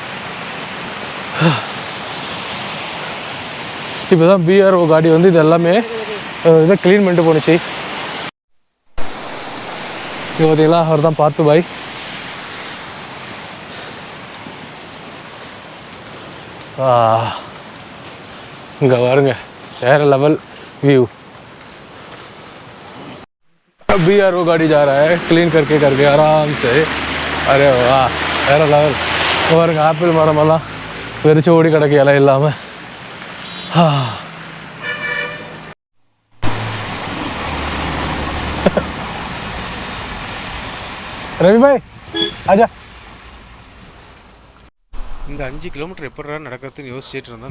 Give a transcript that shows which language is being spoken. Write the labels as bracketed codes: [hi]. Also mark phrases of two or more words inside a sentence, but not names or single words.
[ta] இப்போ தான் பிஆர்ஓ காடி வந்து இது எல்லாமே இதை க்ளீன் பண்ணிட்டு போணுச்சு. இங்கே பார்த்தீங்களா அவர் தான் பார்த்து பாய். இங்கே பாருங்க வேறு லெவல் व्यू. [hi] बीआरओ गाड़ी जा रहा है क्लीन करके करके आराम से. अरे वाह [ta] வேறு லெவல். பாருங்க ஆப்பிள் மரமெல்லாம் வெறிச்சு ஓடி கிடக்கு இலை இல்லாமல். [hi] रवि भाई आजा. [ta] இந்த 5 கிலோமீட்டர் எப்படா நடக்கிறதுன்னு யோசிச்சுட்டு இருந்தோம்.